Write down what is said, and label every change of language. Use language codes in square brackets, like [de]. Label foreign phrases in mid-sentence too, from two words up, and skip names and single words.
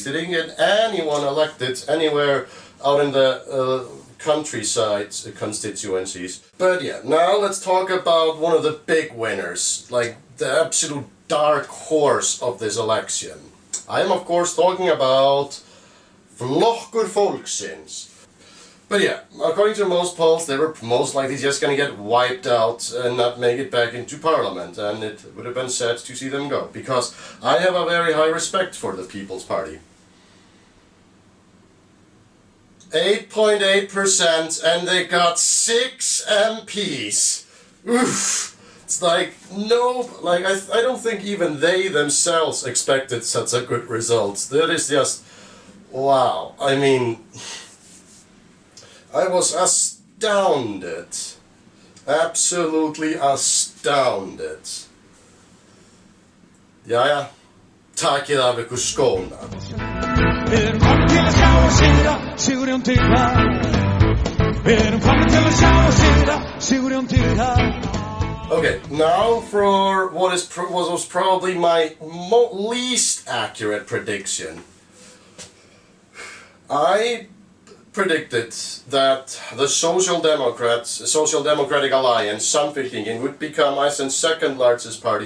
[en] They didn't get anyone elected anywhere out in the countryside constituencies. But yeah, now let's talk about one of the big winners, like the absolute dark horse of this election. I am of course talking about flokkur fólksins. But yeah, according to most polls, they were most likely just going to get wiped out and not make it back into parliament, and it would have been sad to see them go, because I have a very high respect for the People's Party. 8.8%, and they got 6 MPs. Oof! It's like, no, like I don't think even they themselves expected such a good result. That is just, wow. I mean, I was astounded. Absolutely astounded. [is] Jæja, takið af ykkur skóna. Við erum komin til að sjá og sigra, Sigurjón til það. Við erum komin til að sjá og sigra, Sigurjón til það. [en] Okay, now for what was probably my least accurate prediction. I predicted that the Social Democratic Alliance, Samfylkingin, would become Iceland's second largest party.